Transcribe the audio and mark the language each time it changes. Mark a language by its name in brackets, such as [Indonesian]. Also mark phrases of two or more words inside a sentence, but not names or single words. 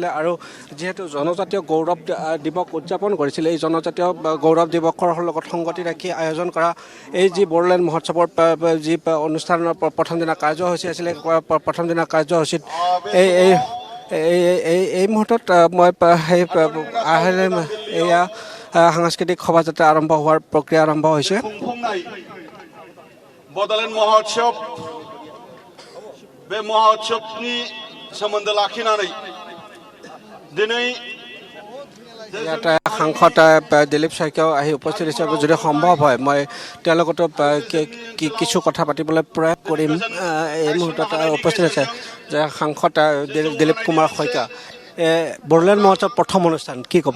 [Assamese] আৰু যিহেতু জনজাতীয় গৌৰৱ দিৱস উদযাপন কৰিছিল, এই জনজাতীয় গৌৰৱ দিৱসৰ লগত সংগতি ৰাখি আয়োজন কৰা এই যি বড়োলেণ্ড মহোৎসৱৰ যি অনুষ্ঠানৰ প্ৰথম দিনা কাৰ্যসূচী আছিলে, প্ৰথম দিনা কাৰ্যসূচীত এই মুহূৰ্তত মই সেই এয়া সাংস্কৃতিক শোভাযাত্ৰা আৰম্ভ হোৱাৰ প্ৰক্ৰিয়া আৰম্ভ হৈছে। [Bodo] बड'लेण्ड महोत्सव बे महोत्सवनि सोमोन्दो लाखिनानै दिनै [Assamese] ইয়াতে সাংসদ দিলীপ শইকীয়াও আহি উপস্থিত হিচাপে যদি সম্ভৱ হয় মই তেওঁলোকতো কিছু কথা পাতিবলৈ প্ৰয়াস কৰিম। এই মুহূৰ্তত উপস্থিত আছে যে সাংসদ দিলীপ কুমাৰ শইকীয়া। বড়োলেণ্ড মহোৎসৱ প্ৰথম অনুষ্ঠান কি ক'ব?